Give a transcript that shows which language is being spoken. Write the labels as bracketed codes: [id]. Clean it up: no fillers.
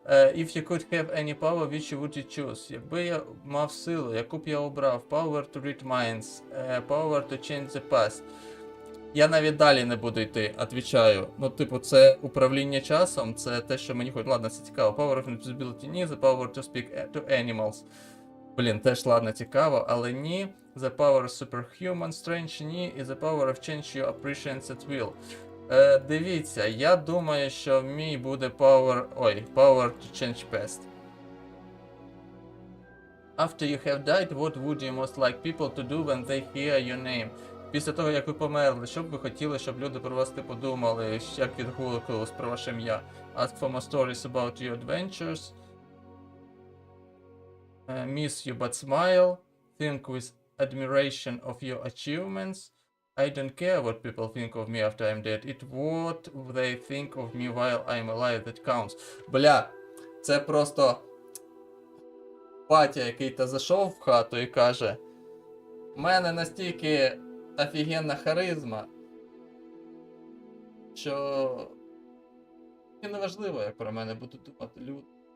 [en] If you could have any power, which would you choose? [uk] Якби я мав силу, яку б я обрав? [en] Power to read minds, power to change the past. [uk] Я навіть далі не буду йти, відповідаю. Ну, типу, це управління часом, це те, що мені хоч. Ладно, це цікаво. [en] Power of invisibility [uk] ні, [en] the power to speak to animals. [uk] Блін, теж, ладно, цікаво, але ні. [en] The power of superhuman strange [uk] ні, і [en] the power of change your appreciates at will. [uk] Дивіться, я думаю, що мій буде [en] power to change past. After you have died, what would you most like people to do when they hear your name? [uk] Після того, як ви померли, що б ви хотіли, щоб люди про вас типу думали, як відгукувалось про ваше ім'я? [en] Ask for more stories about your adventures. Miss you but smile. Think with admiration of your achievements. I don't care what people think of me after I'm dead. It's what they think of me while I'm alive that counts. [uk] Бля, це просто батя, який-то зайшов в хату і каже: у мене настільки офігенна харизма, що не важливо, як про мене будуть думати люди.